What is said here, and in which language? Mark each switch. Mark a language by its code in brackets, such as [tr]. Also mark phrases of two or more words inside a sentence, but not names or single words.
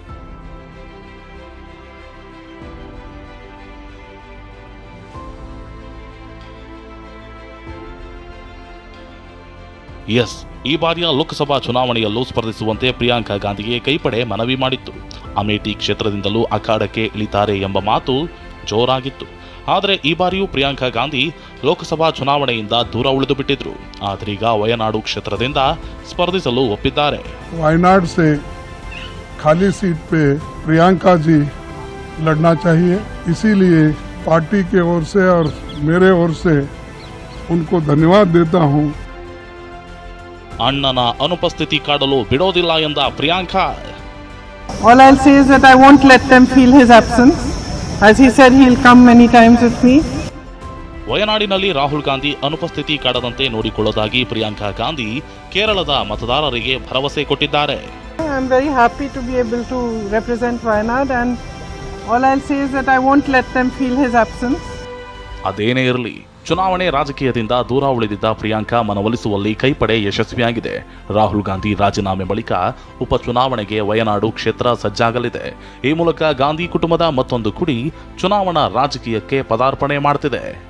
[kn] ಎಸ್, ಈ ಬಾರಿಯ ಲೋಕಸಭಾ ಚುನಾವಣೆಯಲ್ಲೂ ಸ್ಪರ್ಧಿಸುವಂತೆ ಪ್ರಿಯಾಂಕಾ ಗಾಂಧಿಗೆ ಕೈಪಡೆ ಮನವಿ ಮಾಡಿತ್ತು. ಅಮೇಠಿ ಕ್ಷೇತ್ರದಿಂದಲೂ ಅಖಾಡಕ್ಕೆ ಇಳಿತಾರೆ ಎಂಬ ಮಾತು ಜೋರಾಗಿತ್ತು. ಆದರೆ ಈ ಬಾರಿಯೂ ಪ್ರಿಯಾಂಕಾ ಗಾಂಧಿ ಲೋಕಸಭಾ ಚುನಾವಣೆಯಿಂದ ದೂರ ಉಳಿದು ಬಿಟ್ಟಿದ್ರು. ಆದ್ರೀಗ ವಯನಾಡು ಕ್ಷೇತ್ರದಿಂದ ಸ್ಪರ್ಧಿಸಲು ಒಪ್ಪಿದ್ದಾರೆ. [hi] वायनाड से खाली सीट पे प्रियंका जी लड़ना चाहिए. इसीलिए पार्टी के ओर से और मेरे ओर से उनको धन्यवाद देता हूँ. [kn] ಅಣ್ಣನ ಅನುಪಸ್ಥಿತಿ ಕಾಡಲು ಬಿಡೋದಿಲ್ಲ ಎಂದ ಪ್ರಿಯಾಂಕಾ. [en] All I'll say is that I won't let them feel his absence. As he said, he'll come many times with me. [kn] ವಯನಾಡಿನಲ್ಲಿ ರಾಹುಲ್ ಗಾಂಧಿ ಅನುಪಸ್ಥಿತಿ ಕಾಡದಂತೆ ನೋಡಿಕೊಳ್ಳೋದಾಗಿ ಪ್ರಿಯಾಂಕಾ ಗಾಂಧಿ ಕೇರಳದ ಮತದಾರರಿಗೆ ಭರವಸೆ ಕೊಟ್ಟಿದ್ದಾರೆ. [en] I'm very happy to be able to represent Wayanad, and all I'll say is that I won't let them feel his absence. [kn] ಅದೇನೇ ಇರಲಿ, ಚುನಾವಣೆ ರಾಜಕೀಯದಿಂದ ದೂರ ಉಳಿದಿದ್ದ ಪ್ರಿಯಾಂಕಾ ಮನವೊಲಿಸುವಲ್ಲಿ ಕೈಪಡೆ ಯಶಸ್ವಿಯಾಗಿದೆ. ರಾಹುಲ್ ಗಾಂಧಿ ರಾಜೀನಾಮೆ ಬಳಿಕ ಉಪಚುನಾವಣೆಗೆ ವಯನಾಡು ಕ್ಷೇತ್ರ ಸಜ್ಜಾಗಲಿದೆ. ಈ ಮೂಲಕ ಗಾಂಧಿ ಕುಟುಂಬದ ಮತ್ತೊಂದು ಕುಡಿ ಚುನಾವಣಾ ರಾಜಕೀಯಕ್ಕೆ ಪದಾರ್ಪಣೆ ಮಾಡುತ್ತಿದೆ.